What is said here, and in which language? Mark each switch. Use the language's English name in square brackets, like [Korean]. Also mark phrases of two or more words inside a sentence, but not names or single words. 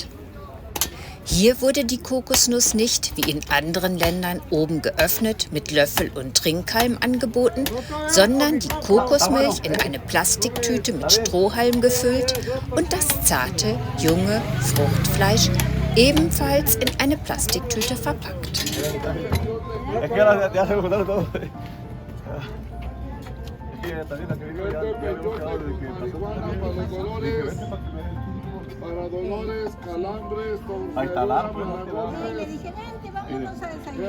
[German] Hier wurde die Kokosnuss nicht, wie in anderen Ländern, oben geöffnet, mit Löffel und Trinkhalm angeboten, sondern die Kokosmilch in eine Plastiktüte mit Strohhalm gefüllt und das zarte, junge Fruchtfleisch ebenfalls in eine Plastiktüte verpackt. [Spanish] Para dolores, calambres, A instalar, pues. Sí, Le dije, vente, vámonos a desayunar.